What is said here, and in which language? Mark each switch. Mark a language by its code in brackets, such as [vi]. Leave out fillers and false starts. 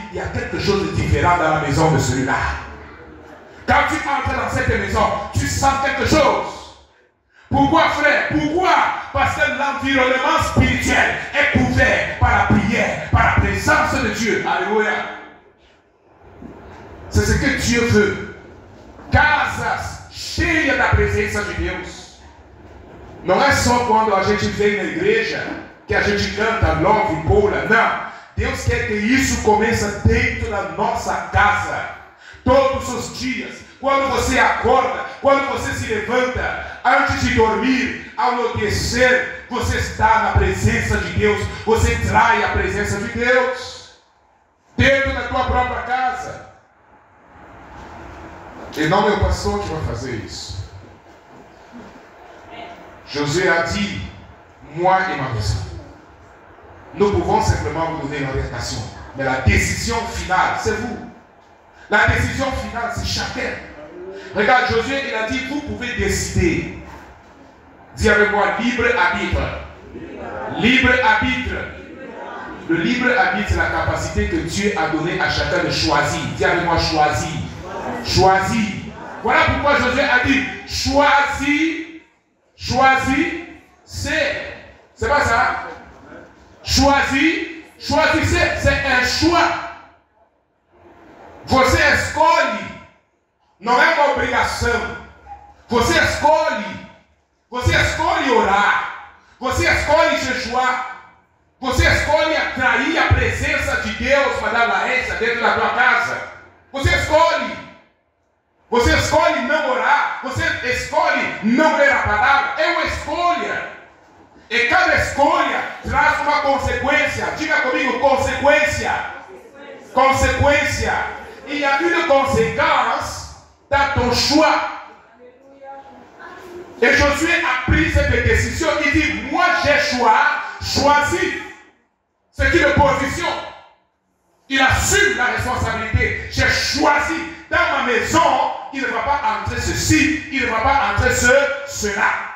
[fr] Il y a quelque chose de différent dans la maison de celui-là. Quand tu entres dans cette maison, tu sens quelque chose. Pourquoi, frère? Pourquoi? Parce que l'environnement spirituel est couvert par la prière, par la présence de Dieu. Alléluia. C'est ce que Dieu veut. [pt] Casas cheias da presença de Deus. Não é só quando a gente vem na igreja que a gente canta, louve, pula. Não. Deus quer que isso comece dentro da nossa casa. Todos os dias. Quando você acorda, quando você se levanta, antes de dormir, ao anoitecer, você está na presença de Deus, você trai a presença de Deus dentro da tua própria casa. E não meu pastor que vai fazer isso. [fr] Josué a dit, moi et ma maison. Nous pouvons simplement vous donner l'orientation, mais la décision finale, c'est vous. La décision finale, c'est chacun. Regarde, Josué, il a dit, vous pouvez décider. Dis avec moi, libre arbitre. Libre arbitre. Le libre arbitre, c'est la capacité que Dieu a donnée à chacun de choisir. Dis avec moi, choisir. Choisir. Voilà pourquoi Josué a dit, choisir. Choisir, c'est pas ça. Choisir, choisissez, c'est un choix. [pt] Você escolhe, não é uma obrigação. Você escolhe orar. Você escolhe jejuar. Você escolhe atrair a presença de Deus para dar Laércia dentro da tua casa. Você escolhe. Você escolhe não orar. Você escolhe não ler a palavra. É uma escolha. E cada escolha traz uma consequência. Diga comigo, consequência. Consequência. [fr] Il y a une conséquence dans ton choix. Et Josué a pris cette décision. Il dit, moi j'ai choisi. C'est une position. Il assume la responsabilité. J'ai choisi. Dans ma maison, il ne va pas entrer ceci, il ne va pas entrer cela.